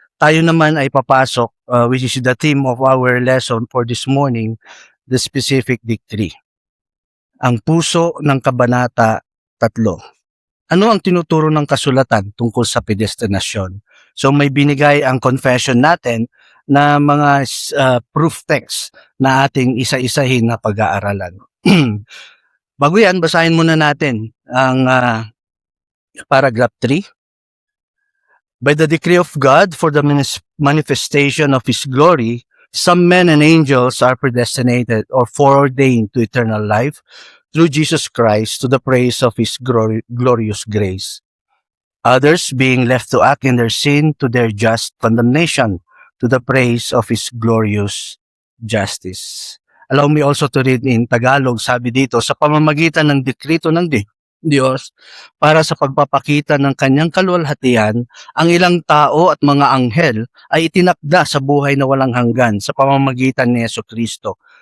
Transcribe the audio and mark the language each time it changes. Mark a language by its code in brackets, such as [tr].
[tl] Tayo naman ay papasok, [en] which is the theme of our lesson for this morning, the specific decree. [tl] Ang puso ng Kabanata 3. Ano ang tinuturo ng kasulatan tungkol sa predestinasyon? So may binigay ang confession natin na mga proof text na ating isa-isahin na pag-aaralan. Bago yan, basahin muna natin ang paragraph 3. [en] By the decree of God for the manifestation of His glory, some men and angels are predestinated or foreordained to eternal life through Jesus Christ to the praise of His glorious grace. Others being left to act in their sin to their just condemnation to the praise of His glorious justice. Allow me also to read in Tagalog, [tl] sabi dito, sa pamamagitan ng dekrito ng Diyos para sa pagpapakita ng kanyang kaluwalhatian, ang ilang tao at mga anghel ay itinakda sa buhay na walang hanggan sa pamamagitan ni Jesucristo.